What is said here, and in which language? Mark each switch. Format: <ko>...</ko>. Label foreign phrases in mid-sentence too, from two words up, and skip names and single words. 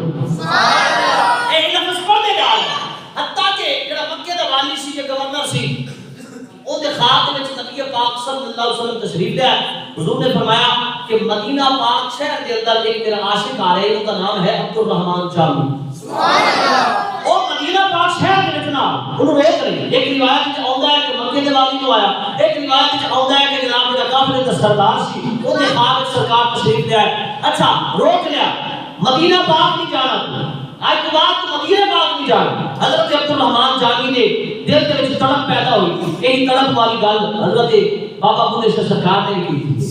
<ar>سبحان اللہ,</ar> <ur>یہ لفظ پڑھتے جا رہے ہیں.</ur> <pa>حتیٰ کہ جڑا مکے دا والی سی, جو گورنر سی, اون دے خواب دے وچ نبی پاک</pa> <ar>صلی اللہ علیہ وسلم</ar> <pa>تشریف لے آئے.</pa> <ur>حضور نے فرمایا کہ مدینہ پاک شہر کے اندر ایک میرا عاشق آ رہا ہے, ان کا نام ہے عبد الرحمن جامی.</ur> <ar>سبحان اللہ,</ar> <ur>اور مدینہ پاک شہر کے وچ نا انہوں روک رہے ہیں.</ur> <pa>ایک روایت وچ آوندا ہے کہ مکے دے والی تو آیا, ایک روایت وچ آوندا ہے کہ جناب میرا قافلے دا سردار سی, اون دے خواب وچ سرکار تشریف لے آئے.</pa> <ur>اچھا روک لیا, مدینہ پاک نہیں جانا, آج کے بعد مدینہ پاک نہیں جانا. حضرت عبد الرحمن جامی نے دل کے وچ تڑپ پیدا ہوئی, یہی تڑپ والی گل حضرت بابا بلے شاہ سرکار نے کی تھی.</ur>